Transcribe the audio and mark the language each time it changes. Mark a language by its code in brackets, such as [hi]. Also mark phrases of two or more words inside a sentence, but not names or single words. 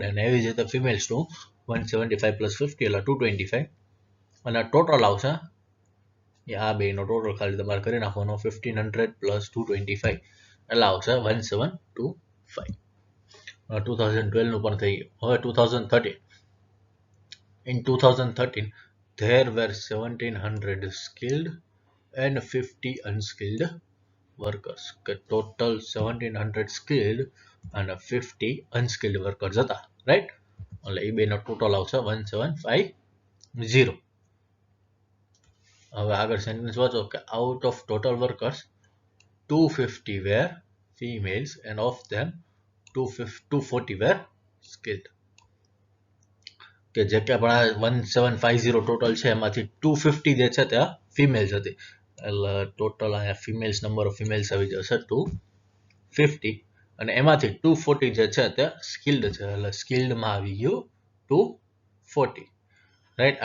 [gu] અને એવી જ રીતે ફિમેલ્સનું 175 પ્લસ 50 એટલે 225, અને ટોટલ આવશે, આ બેનો ટોટલ ખાલી તમારે કરી નાખવાનો, 1500 પ્લસ 225 એટલે આવશે 1725. 2012નું પણ થઈ ગયું. હવે 2013, [en] in 2013 there were 1700 skilled and 50 unskilled [gu] વર્કર્સ કે ટોટલ 1700 સ્કિલ્ડ અને 50 અનસ્કિલ્ડ વર્કર્સ હતા, રાઈટ? એટલે એ બેનો ટોટલ આવશે 1750. હવે આગળ સેન્ટેન્સ વાંચો કે [en] out of total workers 250 were females and of them 240 were skilled. [gu] કે જે કે આપણા 1750 ટોટલ છે એમાંથી 250 જે છે ત્યાં ફિમેલ્સ હતી, એટલે ટોટલ અહીંયા [en] females number of females [gu] આવી જશે 250 અને એમાંથી 240 જે છે તે સ્કિલ્ડ છે, એટલે સ્કિલ્ડમાં આવી ગયું 240, રાઈટ?